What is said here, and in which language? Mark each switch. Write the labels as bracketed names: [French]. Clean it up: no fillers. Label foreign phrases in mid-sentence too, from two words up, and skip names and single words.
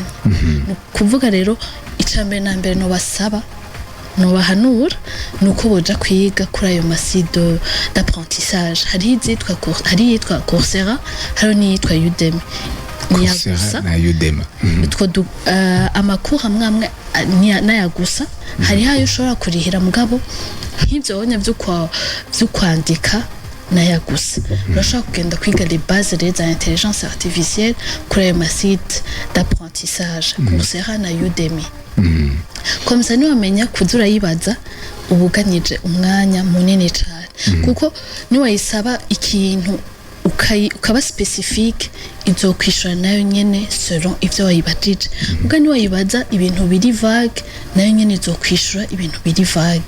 [Rundi] Kuvuga rero icambere nambere no basaba no bahanura nuko boja kwiga kuri ayo masite d'apprentissage hari yitwa Coursera hari n'iyitwa Udemy. Coursera na Udemy utwo amakuru amwe nayagusa hari hayo ushobora kurihira mugabo nk'ivyo wonya vyo kwandika nayagusa urashaka kugenda kwiga [French] les bases de l'intelligence artificielle [Rundi] kuri ayo masite d'apprentissage Coursera na Udemy. [French] Comme ça [Rundi] niwamenya kuzura yibaza ubuganije umwanya munini cyane kuko niwayisaba ikintu ukaba specifique izokwishura nayo nyene selon ivyo wayibajije ubwo niwayibaza ibintu biri vague nayo nyene izokwishura ibintu biri vague.